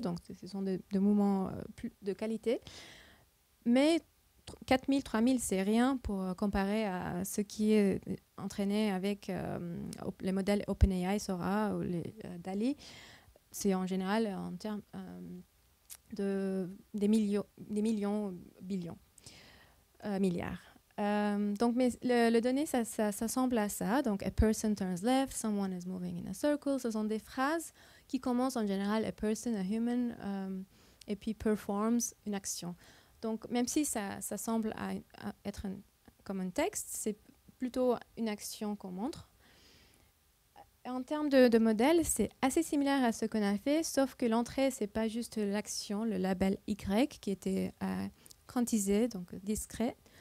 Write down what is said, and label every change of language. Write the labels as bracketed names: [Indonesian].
[French] Donc, ce sont de mouvements de qualité. Mais 4000, 3000, c'est rien pour comparer à ce qui est entraîné avec les modèles OpenAI, Sora ou les DALL-E. C'est en général en termes des millions, billions. Milliards. Donc, mais le données, ça semble à ça. [English] Donc, a person turns left, someone is moving in a circle. [French] Ce sont des phrases qui commencent en général [English] a person, a human, [French] et puis performs, une action. Donc, même si ça semble à être comme un texte, c'est plutôt une action qu'on montre. En termes de modèle, c'est assez similaire à ce qu'on a fait, sauf que l'entrée, c'est pas juste l'action, le label Y qui était quantisé, donc discret.